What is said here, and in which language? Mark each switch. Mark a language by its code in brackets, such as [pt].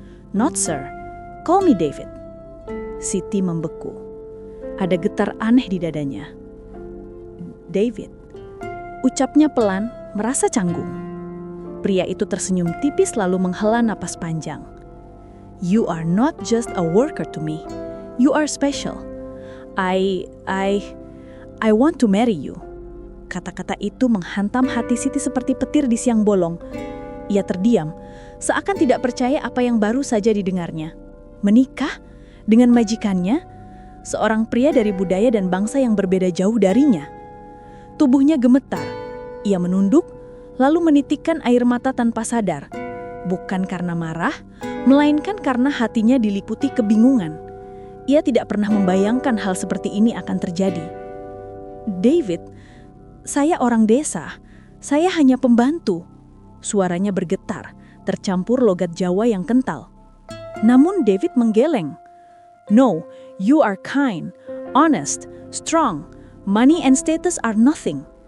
[en] "Not sir, call me David." [id] Siti membeku. Ada getar aneh di dadanya. "David," ucapnya pelan, merasa canggung. Pria itu tersenyum tipis lalu menghela napas panjang. [en] You are not just a worker to me. You are special. I want to marry you. [id] Kata-kata itu menghantam hati Siti seperti petir di siang bolong. Ia terdiam, seakan tidak percaya apa yang baru saja didengarnya. Menikah dengan majikannya, seorang pria dari budaya dan bangsa yang berbeda jauh darinya. Tubuhnya gemetar. Ia menunduk, lalu menitikkan air mata tanpa sadar. Bukan karena marah, melainkan karena hatinya diliputi kebingungan. Ia tidak pernah membayangkan hal seperti ini akan terjadi. David, saya orang desa. Saya hanya pembantu. Suaranya bergetar, tercampur logat Jawa yang kental. Namun David menggeleng. [en] No, you are kind, honest, strong. Money and status are nothing.